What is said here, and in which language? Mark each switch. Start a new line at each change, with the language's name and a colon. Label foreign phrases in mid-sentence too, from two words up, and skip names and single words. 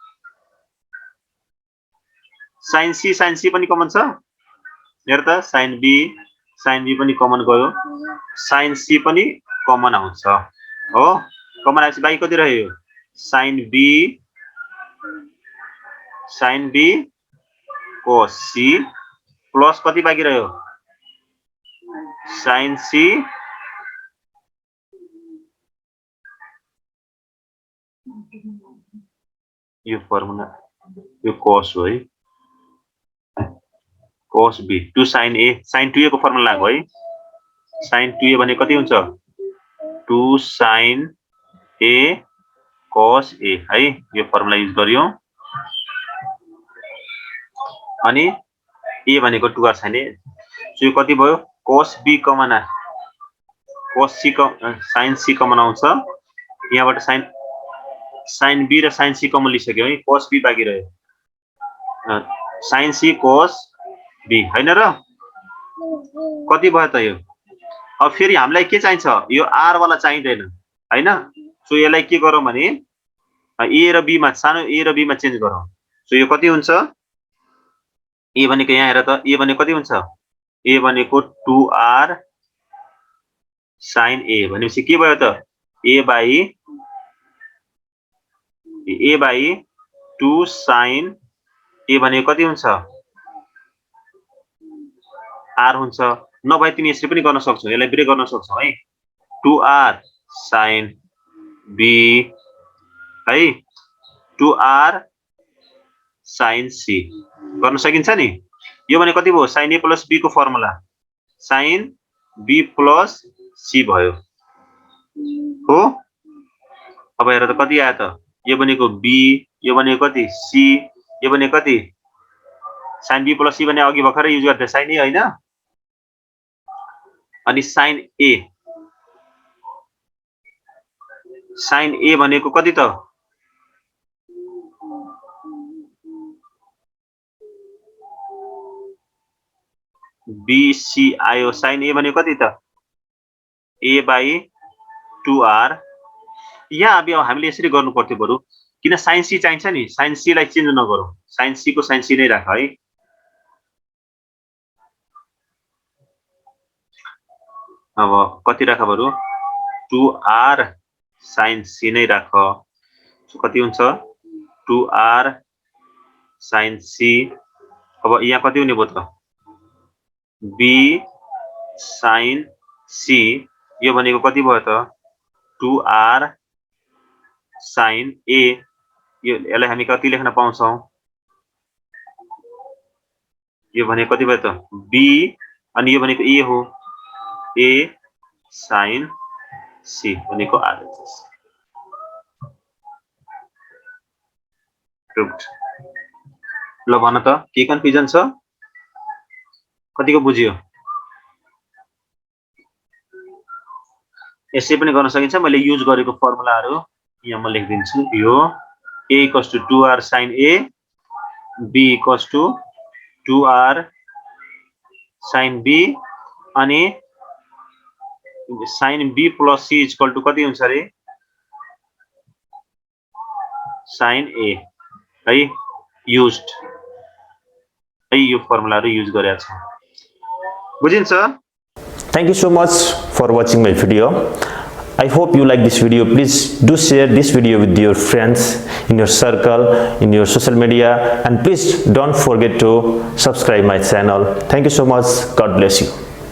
Nepali: sin c पनि कमन छ हेर त sin b पनि कमन गयो sin c पनि कमन आउँछ हो कमन आएपछि बाँकी कति रह्यो sin b cos c प्लस कति बाँकी रह्यो sin c यो फर्मुला यो cos हो है cos b 2 sin a को फर्मुला लाग्यो है sin 2a भने कति हुन्छ 2 sin a cos a है यो फर्मुला युज गरियो अनि a भनेको 2r sin a सो यो कति भयो cos b कमन cos c sin c कमन आउँछ यहाँबाट sin b र sin c कमन लिइसक्यो है cos b बाँकी रह्यो sin c cos b हैन र कति भयो त यो अब फेरि हामीलाई के चाहिन्छ यो r वाला चाहिदैन हैन सो यसलाई के गरौँ भने a र b मा सानो a र b मा चेन्ज गरौँ सो यो कति हुन्छ a भनेको यहाँ हेर त a भनेको कति हुन्छ a भनेको 2r sin a भनेपछि के भयो त a by 2 sin a भनेको कति हुन्छ r हुन्छ नभए तिमी यसरी पनि गर्न सक्छौ यसलाई ब्रेक गर्न सक्छौ है 2r sin b है 2r sin c गर्न सकिन्छ नि यो भने कति भयो sin a plus b को फर्मुला sin b plus c भयो हो अब हेर त कति आयो त यो भनेको b यो भनेको कति c यो भनेको कति sin b plus c भने अघि भर्खरै युज गर्थे sin a हैन अनि sin a भनेको कति त bc आयो sin a भनेको कति त a by 2r यहाँ अब हामीले यसरी गर्नु पर्थ्यो बरु किन sin c चाहिन्छ नि sin c लाई चेन्ज नगरौँ sin c को sin c नै राख है अब कति राख बरु 2r sin c नै राख। सो कति हुन्छ 2r sin c। अब यहाँ कति हुने भयो त b sin c यो भनेको कति भयो त 2r sin a। यो यसलाई हामी कति लेख्न पाउँछौं यो भनेको कति भयो त b अनि यो भनेको a हो a sin c भनेको
English: RHS proved.
Nepali: ल भन त के कन्फ्युजन छ कतिको बुझियो यसै पनि गर्न सकिन्छ। मैले युज गरेको फर्मुलाहरु यहाँ म लेखिदिन्छु। यो a = 2r sin a b = 2r sin b अनि sin b plus c = कति हुन्छ रे sin a है युज्ड है यो फर्मुलाहरु युज गरेको छ बुझिन्छ।
English: Thank you so much for watching my video. I hope you like this video. Please do share this video with your friends in your circle, in your social media, and please don't forget to subscribe my channel. Thank you so much. God bless you.